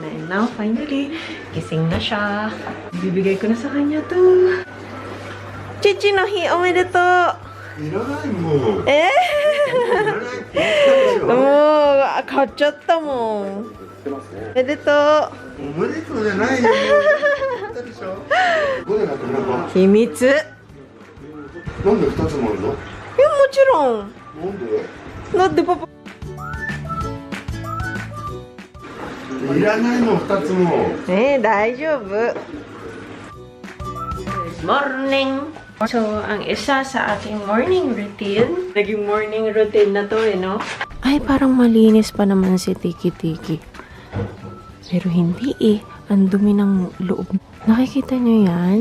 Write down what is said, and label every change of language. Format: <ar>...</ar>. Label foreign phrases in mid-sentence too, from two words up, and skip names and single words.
<en>And now, finally,</en> <tl>gising na siya. Bibigay ko na sa kanya to.</tl> <ja>父の日、おめでとう! いらないもん。えいらないって言ったでしょ。もう、買っちゃったもん。おめでとう。おめでとうじゃないよ。言ったでしょ。どれがこれか。秘密。なんで二つもあるの？もちろん。なんで？だってパパ。いらないの二つも。大丈夫。Morning!</ja> <tl>So, ang isa sa aking</tl> <en>morning routine,</en> <tl>naging</tl> <en>morning routine</en> <tl>na to no? Ay, parang malinis pa naman si Tiki-Tiki. Pero hindi ang dumi ng loob. Nakikita nyo yan?</tl>